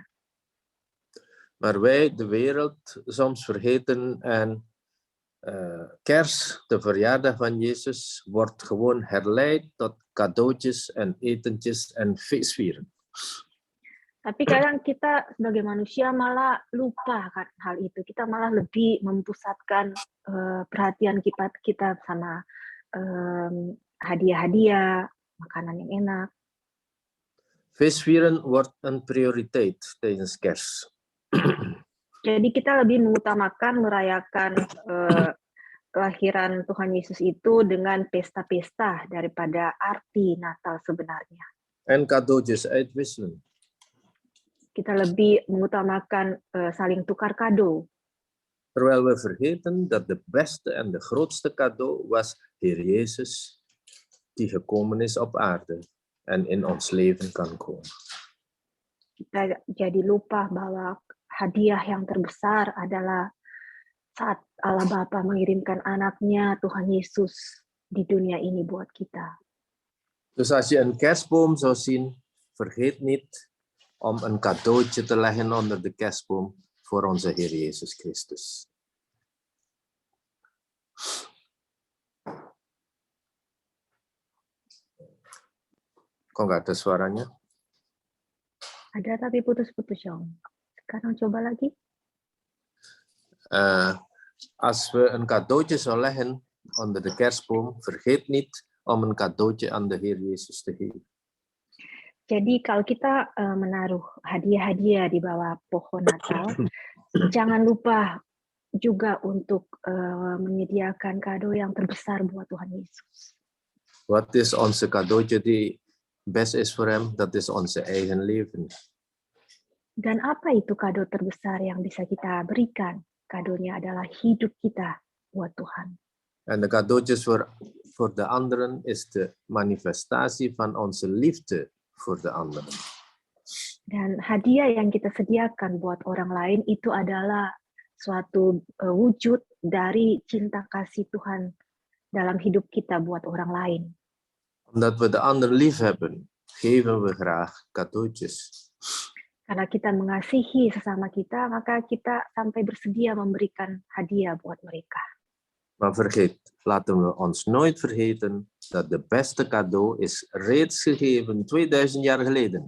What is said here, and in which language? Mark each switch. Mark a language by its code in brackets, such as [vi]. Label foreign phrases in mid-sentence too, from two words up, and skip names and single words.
[nl] Maar wij, de wereld, soms vergeten en Kers, de verjaardag van Jezus, wordt gewoon herleid tot cadeautjes en etentjes en feestvieren. [id] Tapi kadang kita sebagai manusia malah lupa kan hal itu. Kita malah lebih mempusatkan perhatian kita sama hadiah-hadiah, makanan yang enak. [nl] Feestvieren wordt een prioriteit tijdens Kers. [id] Jadi kita lebih mengutamakan merayakan kelahiran Tuhan Yesus itu dengan pesta-pesta daripada arti Natal sebenarnya. [nl] En cadeautjes uitwisselen. [id] Kita lebih mengutamakan saling tukar kado. [nl] Terwijl we vergeten dat de beste en de grootste cadeau was Heer Jezus, die gekomen is op aarde en in ons leven kan komen. [id] Kita jadi lupa bahwa hadiah yang terbesar adalah saat Allah Bapa mengirimkan anaknya Tuhan Yesus di dunia ini buat kita. [nl] Dus als je een kerstboom zou zien, vergeet niet om een cadeautje te leggen onder de kerstboom voor onze Heer Jezus Christus. [id] Kok nggak ada suaranya? Ada tapi putus-putus, Yong. Sekarang coba lagi. [nl] Als we een cadeautje zou leggen onder de kerstboom, vergeet niet om een cadeautje aan de Heer Jezus te geven. [id] Jadi kalau kita menaruh hadiah-hadiah di bawah pohon Natal, jangan lupa juga untuk menyediakan kado yang terbesar buat Tuhan Yesus. [nl] Wat is onze cadeautje die best is voor hem? Dat is onze eigen leven. [id] Dan apa itu kado terbesar yang bisa kita berikan? Kadonya adalah hidup kita buat Tuhan. [nl] En de cadeautjes voor de anderen is de manifestatie van onze liefde voor de anderen. [id] Dan hadiah yang kita sediakan buat orang lain itu adalah suatu wujud dari cinta kasih Tuhan dalam hidup kita buat orang lain. [nl] Omdat we de ander lief hebben, geven we graag cadeautjes. [id] Karena kita mengasihi sesama kita, maka kita sampai bersedia memberikan hadiah buat mereka. [nl] Maar laten we ons nooit vergeten dat de beste cadeau is reeds gegeven 2000 jaar geleden.